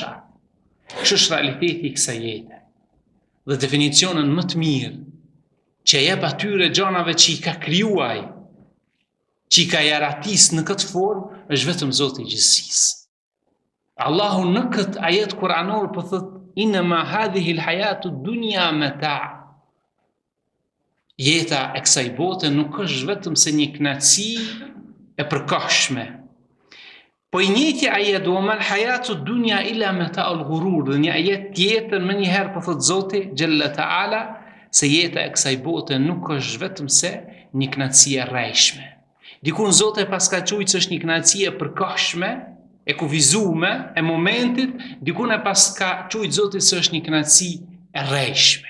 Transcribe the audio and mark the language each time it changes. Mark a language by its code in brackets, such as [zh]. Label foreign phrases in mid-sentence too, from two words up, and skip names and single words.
[sq] Kështu është realiteti I kësaj jete. Dhe definicionin më të mirë që jep atyre gjanave që I ka krijuar, që I ka jaratis në këtë formë, është vetëm Zoti I gjithësisë. Allahu në këtë ajet kuranor po thotë [ar] إنما هذه الحياة الدنيا متاع'. [sq] Jeta e kësaj bote nuk është vetëm se një kënaqësi e përkohshme. Po I njëjti ajet [ar] وما الحياة الدنيا إلا متاع الغرور, [sq] dhe një ajet tjetër më njëherë po thot Zoti Gjelle Taala se jeta e kësaj bote nuk është vetëm se një kënaqësi e rrejshme. Dikun Zoti pas ka thujë se është një kënaqësi e përkohshme, e kufizuar e momentit, dikun e pas ka thujë Zoti se është një kënaqësi e rrejshme.